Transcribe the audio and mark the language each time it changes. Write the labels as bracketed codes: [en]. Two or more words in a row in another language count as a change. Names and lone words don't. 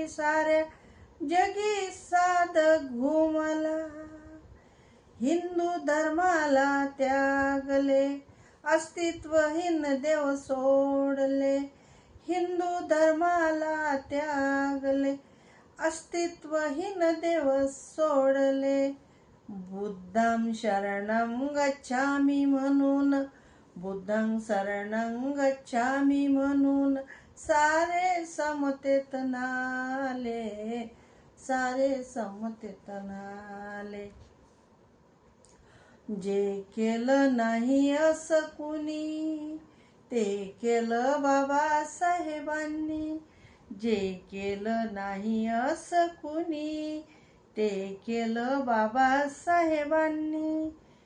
[mr] साऱ्या जगी साद घुमला, हिंदू धर्माला त्यागले अस्तित्वहीन देव सोडले, हिंदू धर्माला त्यागले अस्तित्वहीन देव सोडले, [pi] बुद्धं शरणं गच्छामि [mr] म्हणून, [pi] बुद्धं शरणं गच्छामि [mr] म्हणून सारे समतेत नाले, सारे समतेत नाले, जे केलं नाही असं कुणी ते केलं बाबासाहेबांनी, जे केलं नाही असं कुणी ते केलं बाबासाहेबांनी,